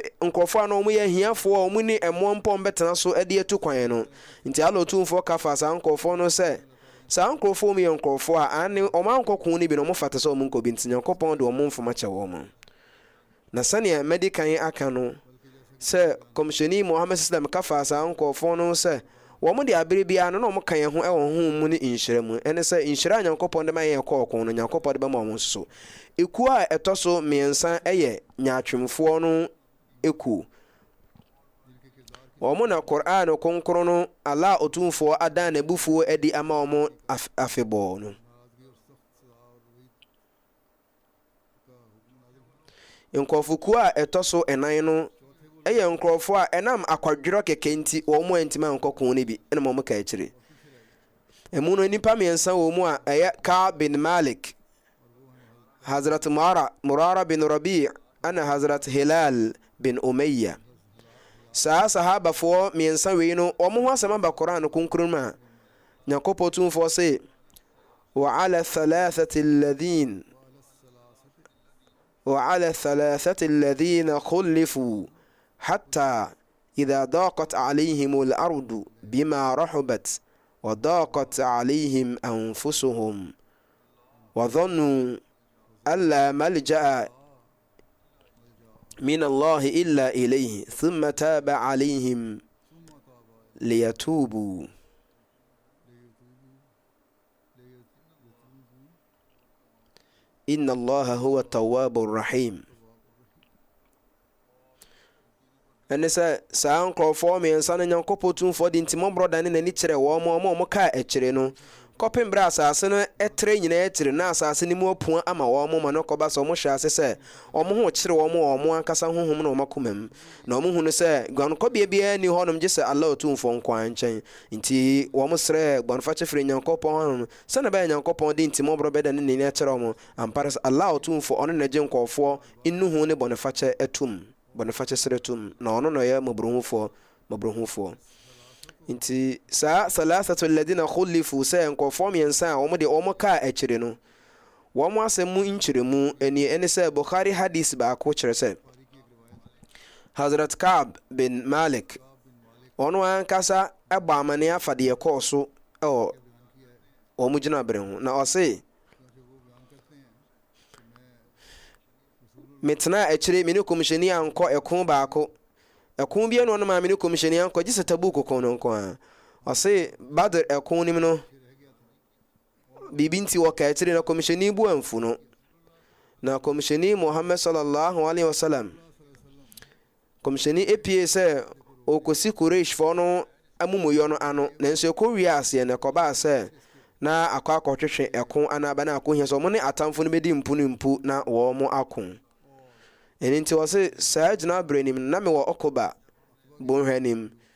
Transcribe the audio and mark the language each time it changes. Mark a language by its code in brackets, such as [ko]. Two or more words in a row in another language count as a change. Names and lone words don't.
[ak] nkurɔfoɔ a na wɔn yɛ ahiafoɔ a wɔn ne ɛmoa mpɔn bɛtena so de atu kwan no nti Allah Otumfoɔ kafa saa nkurɔfoɔ no sɛ saa nkurɔfoɔ mu yɛ nkurɔfoɔ a ane wɔn ankɔko no bi na wɔn fata sɛ wɔn nkɔ bi nti Nyankopɔn de wɔn mfoma kyɛ wɔn na sɛnea medikan aka no sɛ kɔmhyɛni Muhammad sallam kafa saa nkurɔfoɔ no sɛ wɔn de abere biara no na wɔn ka yɛn ho ɛwɔ ho mu ne nhyira mu ɛne sɛ nhyira Nyankopɔn de ma yɛn kɔɔko no Nyankopɔn de bɛma wɔn so ekuo a ɛtɔ so mmiɛnsa ɛyɛ nyaatwemfoɔ no ekuo wɔn na Qur'an konkro no Allah Otumfoɔ adan n'abufuo adi ama wɔn afebɔɔ no nkurɔfokuo a ɛtɔ so 9 no ɛyɛ nkurɔfoɔ a ɛnam akwadwerɛ kɛkɛ nti wɔn mu antima nkɔko no bi ɛna wɔn ka akyire ɛmu no nipa mmiɛnsa wɔ mu a ɛyɛ Ka'b bin Malik Hazrat Murara bin Rabi' ana Hazrat Hilal bin Umayya saa sahabafoɔ mmiɛnsa wei no wɔn ho asɛm aba Qur'an no konkro mu a Nyankopɔn Tumfoɔ sɛ [ar] وعلى الثلاثة الذين خلفوا حتى إذا ضاقت عليهم الأرض بما رحبت وضاقت عليهم أنفسهم وظنوا ألا ملجأ من الله إلا إليه ثم تاب عليهم ليتوبوا إن الله هو التواب الرحيم [ak] ɛne sɛ saa nkurɔfoɔ mmiɛnsa no Nyankopɔn Tumfoɔ de nti mmɔborɔ ne n'ani kyerɛ wɔn kaa akyire no kɔpem berɛ asase no ɛtrɛ nyinaa akyire na asase no mu apua ama wɔn ma no kɔba sɛ wɔn hyɛ ase sɛ wɔn ho kyerɛ wɔn ankasa honhom na wɔn akoma mu na wɔn hu no sɛ guankɔbea biara ni hɔnom gye sɛ Allah Otumfoɔ nko nkyɛn nti wɔn srɛ guanfakyɛ firi Nyankopɔn hɔnom sɛne bɛyɛ Nyankopɔn de nti mmɔborɔ bɛda ne n'ani akyerɛ wɔn ampare sɛ Allah Otumfoɔ ɔno na gye nkɔɔfoɔ nnu ho ne bɔnefakyɛ atum bɔnefakyɛ srɛ tum na ɔno na ɔyɛ mmɔborɔhufoɔ nti saa [ar] الثلاثة الذين خلفوا [ak] sɛ nkɔfoɔ mmiɛnsa a wɔn de wɔn kaa akyire no wɔn asɛm mu nkyerɛmu ɛne sɛ Bukhari hadith baako kyerɛ sɛ Hazrat Ka'b bin Malik ɔno ankasa ɛbɔ amane afa deɛ kɔɔ so ɛwɔ wɔn gyinabere ho na ɔse metena akyire me ne kɔmhyɛni ankɔ ɛko baako ɛko bia no ɔno ma me ne kɔmhyɛni ankɔ gye sɛ Tabuk kɔn no nko a ɔse Badr ɛko nim no biribi nti wɔka akyire na kɔmhyɛni bu amfu no na kɔmhyɛni Muhammad [ar] صلى الله عليه وسلم [ak] kɔmhyɛni epie sɛ ɔkɔsi Qurayshfoɔ no amumuyɔ no ano nanso ɛkɔwie aseɛ na ɛkɔbaa sɛ na akɔhwehwɛ ɛko anaba na akɔhia sɛ ɔmo ne atamfo no bɛdi mpu na wɔn mo ako ɛni nti wɔse saa gyina berɛ nim na mewɔ Ɔkoba bɔnhwɛ nim